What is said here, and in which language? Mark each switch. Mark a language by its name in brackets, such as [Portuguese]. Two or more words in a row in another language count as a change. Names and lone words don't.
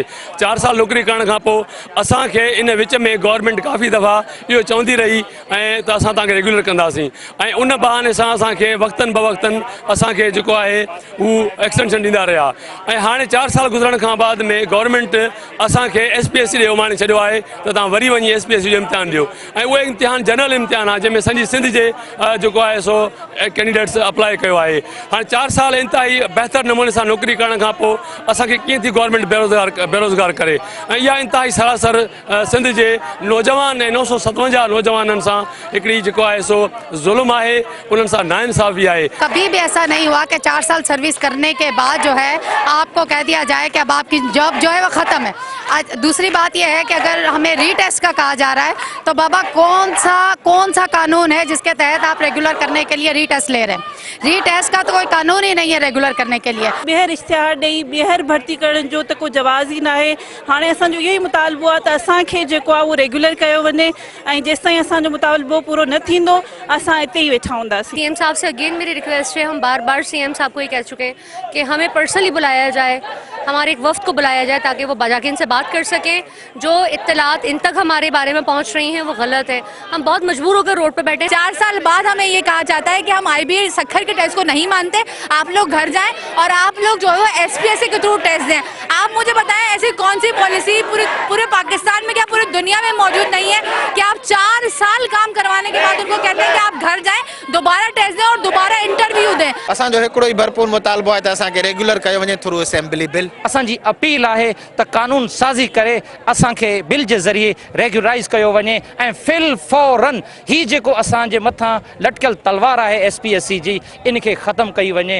[Sindhi] 4 साल नौकरी करण खां पोइ असांखे इन विच में गवर्नमेंट काफ़ी दफ़ा इहो चवंदी रही ऐं त असां तव्हांखे रेगुलर कंदासीं ऐं उन बहाने सां असांखे वक़्तनि बवक़्तनि असांखे जेको आहे हू एक्सटेंशन ॾींदा रहिया ऐं हाणे 4 साल गुज़रण खां बाद में गवर्नमेंट असांखे SPSC ॾे उमाणे छॾियो आहे त तव्हां वरी वञी SPSC जो इम्तिहान ॾियो ऐं उहो इम्तिहान जनरल इम्तिहान आहे जंहिंमें सॼी सिंध जे जेको आहे सो कैंडिडेट्स अप्लाई कयो आहे। हाणे 4 साल इंतिहाई बहितर नमूने सां नौकरी करण खां पोइ असांखे कीअं थी गवर्नमेंट बेरोज़गार करे ऐं इहा इंतिहाई सरासर सिंध जे नौजवान ऐं 957 नौजवाननि सां हिकिड़ी जेको आहे सो ज़ुल्म आहे, उन्हनि सां नाइंसाफ़ी आहे। [Urdu] کبھی بھی ایسا نہیں ہوا کہ 4 سال سروس کرنے کے بعد جو ہے آپ کو کہہ دیا جائے کہ اب آپ کی جاب جو ہے وہ ختم ہے. دوسری بات یہ ہے کہ اگر ہمیں ریٹیسٹ کا کہا جا رہا ہے تو بابا کون سا قانون ہے جس کے تحت آپ ریگولر کرنے کے لیے ریٹیسٹ لے رہے ہیں? ریٹیسٹ کا تو کوئی قانون ہی نہیں ہے ریگولر کرنے کے لیے. [Sindhi] ॿीहर इश्तिहार ॾेई ॿीहर भर्ती करण जो त को जवाज़ ही ना है। हाणे असांजो इहो ई मुतालबो आहे त असांखे जेको आहे उहो रेगुलर कयो वञे ऐं जेसिताईं असांजो मुतालबो पूरो न थींदो असां हिते ही वेठा हूंदासीं। [Urdu] CM صاحب سے اگین میری ریکویسٹ ہے، ہم بار بار CM صاحب کو یہ کہہ چکے ہیں کہ ہمیں پرسنلی بلایا جائے، ہمارے ایک وفد کو بلایا جائے تاکہ وہ جاکے ان سے بات کر سکے. جو اطلاعات ان تک ہمارے بارے میں پہنچ رہی ہیں وہ غلط ہے. ہم بہت مجبور ہو کر روڈ پہ بیٹھے. 4 سال بعد ہمیں یہ کہا جاتا ہے کہ ہم IBA سکھر کے ٹیسٹ کو نہیں مانتے، آپ لوگ گھر جائیں اور آپ لوگ جو ہے وہ SPSC کے تھرو ٹیسٹ دیں. آپ مجھے بتائیں ایسی کون سی پالیسی پورے پاکستان میں، کیا پوری دنیا میں موجود نہیں ہے کہ آپ 4 سال کام کروانے کے بعد ان کو کہتے ہیں کہ آپ گھر جائیں، دوبارہ ٹیسٹ دیں اور دوبارہ انٹرویو دیں. [Sindhi] असांजो हिकिड़ो ई भरपूर मुतालबो आहे त असांखे रेगुलर कयो वञे [English] through assembly bill. [Sindhi] असांजी अपील आहे त कानून साज़ी करे असांखे बिल जे ज़रिए रेगुलराइज़ कयो वञे ऐं फिल फौरन ही जेको असांजे मथां लटकियल तलवार आहे SPSC जी इनखे ख़त्म कई वञे।